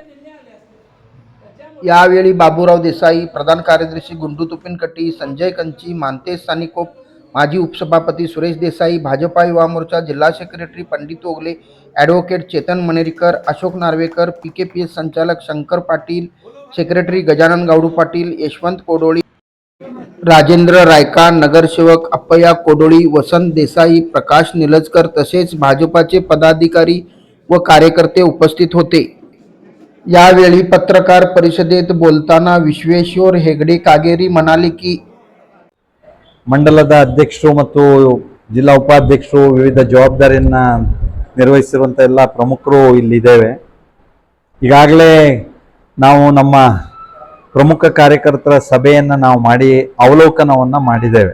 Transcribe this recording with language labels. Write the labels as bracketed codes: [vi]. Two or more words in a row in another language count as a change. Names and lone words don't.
[mr] यावेळी बाबूराव देसाई, प्रधान कार्यदर्शी गुंडू तुपिनकट्टी, संजय कंची, मानतेश सानीकोप, माजी उपसभापती सुरेश देसाई, भाजपा युवा मोर्चा जिल्हा सेक्रेटरी पंडित ओगले, ॲडव्होकेट चेतन मनेरीकर, अशोक नार्वेकर, PKPS संचालक शंकर पाटील, सेक्रेटरी गजानन गावडू पाटील, यशवंत कोडोळी, राजेंद्र रायका, नगरसेवक अप्पया कोडोळी, वसंत देसाई, प्रकाश निलजकर तसेच भाजपाचे पदाधिकारी व कार्यकर्ते उपस्थित होते. यावेळी पत्रकार परिषदेत बोलताना विश्वेश्वर हेगडे कागेरी म्हणाले की [kn] ಮಂಡಲದ ಅಧ್ಯಕ್ಷರು ಮತ್ತು ಜಿಲ್ಲಾ ಉಪಾಧ್ಯಕ್ಷರು ವಿವಿಧ ಜವಾಬ್ದಾರಿಯನ್ನ ನಿರ್ವಹಿಸಿರುವಂಥ ಎಲ್ಲ ಪ್ರಮುಖರು ಇಲ್ಲಿದ್ದೇವೆ. ಈಗಾಗಲೇ ನಾವು ನಮ್ಮ ಪ್ರಮುಖ ಕಾರ್ಯಕರ್ತರ ಸಭೆಯನ್ನು ನಾವು ಮಾಡಿ ಅವಲೋಕನವನ್ನು ಮಾಡಿದ್ದೇವೆ.